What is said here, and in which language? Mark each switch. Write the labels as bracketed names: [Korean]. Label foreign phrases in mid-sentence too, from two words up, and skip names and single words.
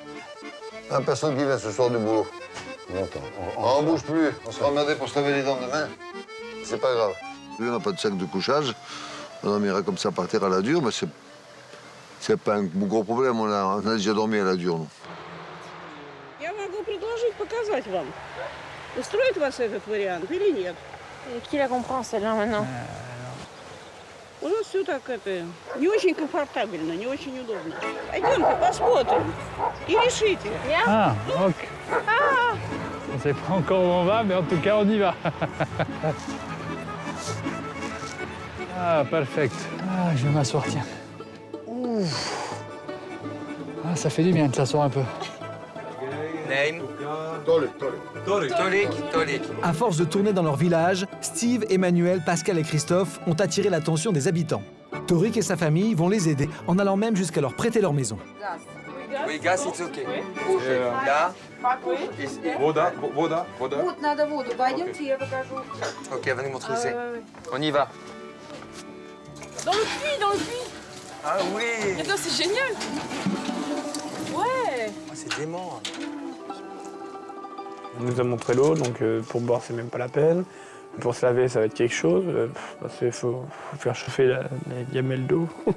[French] Il n'y a personne qui vient ce soir du boulot. On ne bouge plus. On sera emmerdé pour se laver les dents demain. C'est pas grave. Lui, on n'a pas de sac de couchage. On dormira comme ça par terre à la dure, mais c'est pas un gros problème. On a déjà dormi à la dure, nous. [Russian] Я могу предложить показать вам. Устроит вас этот вариант или нет? [French] Et qui la comprend celle-là maintenant? [Russian] У нас все так это не очень комфортабельно, не очень удобно. Пойдемте посмотрим и решите. [French] Ah, ok. On ne sait pas encore où on va, mais en tout cas, on y va. Ah, perfect. Ah, je vais m'asseoir, tiens. Ouf. Ah, ça fait du bien de s'asseoir un peu. Name. Tolik. À force de tourner dans leur village, Steve, Emmanuel, Pascal et Christophe ont attiré l'attention des habitants. Torik et sa famille vont les aider en allant même jusqu'à leur prêter leur maison. Oui, [English] gas, it's okay. Là. [Russian] Voda. Вот, надо воду. Пойдемте, я покажу. [French] Ok, venez montrer où c'est. On y va. Dans le puits. Ah oui. Attends, c'est génial. Ouais. C'est dément. On nous a montré l'eau, donc pour boire, c'est même pas la peine. Pour se laver, ça va être quelque chose. Parce qu'il faut faire chauffer la gamelle d'eau.